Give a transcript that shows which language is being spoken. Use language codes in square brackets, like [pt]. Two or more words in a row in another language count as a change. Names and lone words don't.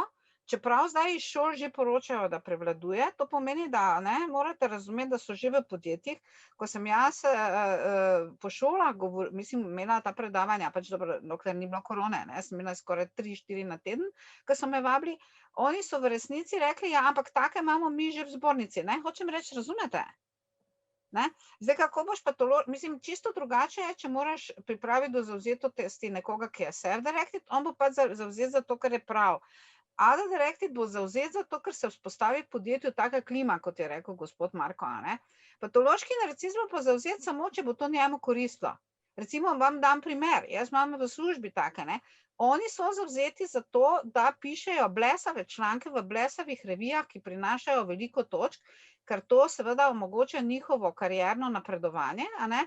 [sl] Čeprav zdaj iz šol že poročajo, da prevladuje, to pomeni, da ne, morate razumeti, da so že v podjetjih, ko sem jaz po šolah imela ta predavanja, pač dobro, dokler ni bilo korone, ne, sem imela skoraj 3-4 na teden, ko so me vabili, oni so v resnici rekli, ja, ampak take imamo mi že v zbornici, ne, hočem reči, razumete? Ne? Zdaj, kako boš mislim, čisto drugače je, če moraš pripraviti do zavzetosti nekoga, ki je self-directed, on bo pa zavzet za to, kar je prav. Other-directed bo zavzet zato, ker se vzpostavi v podjetju taka klima, kot je rekel gospod Marko. Ne? Patološki narcis bo pa zavzet samo, če bo to njemu koristilo. Recimo vam dam primer, jaz imam v službi take, ne? Oni so zavzeti za to, da pišejo blesave članke v blesavih revijah, ki prinašajo veliko točk, ker to seveda omogoča njihovo karierno napredovanje, a ne?